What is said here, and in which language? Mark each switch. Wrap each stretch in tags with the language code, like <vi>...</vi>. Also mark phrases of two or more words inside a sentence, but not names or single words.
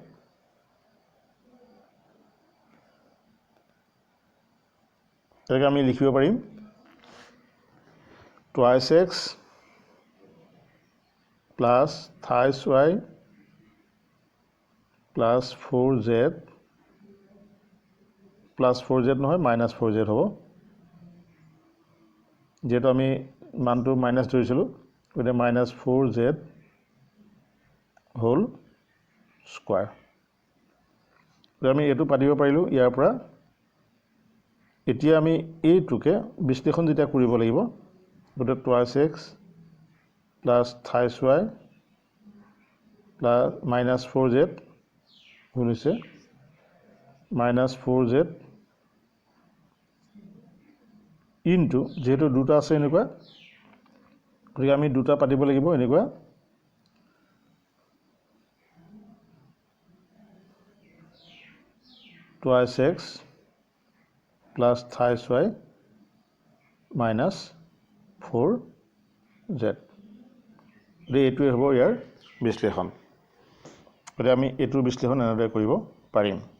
<as>আমি লিখিব পাৰিম</as> <en>twice x plus twice y plus 4z</en> <as>plus 4z নহয়</as> <en>minus 4z</en> <as>হ'ব যেটো আমি মানটো মাইনাছ ধৰিছিলোঁ গতিকে</as> <en>minus 4z whole square</en> <as>আমি এইটো পাতিব পাৰিলোঁ ইয়াৰ পৰা এতিয়া আমি এইটোকে বিশ্লেষণ যেতিয়া কৰিব লাগিব গতিকে</as> <en>twice x plus twice y plus minus 4z</en> <as>হোল হৈছে</as> <en>minus 4z</en> <as>into যেহেতু দুটা আছে এনেকুৱা গতিকে আমি দুটা পাতিব লাগিব এনেকুৱা</as> <en>twice x plus twice y minus 4z</en> <as>এইটোৱে হ'ব ইয়াৰ বিশ্লেষণ গতিকে আমি এইটোৰ বিশ্লেষণ এনেদৰে কৰিব পাৰিম</as>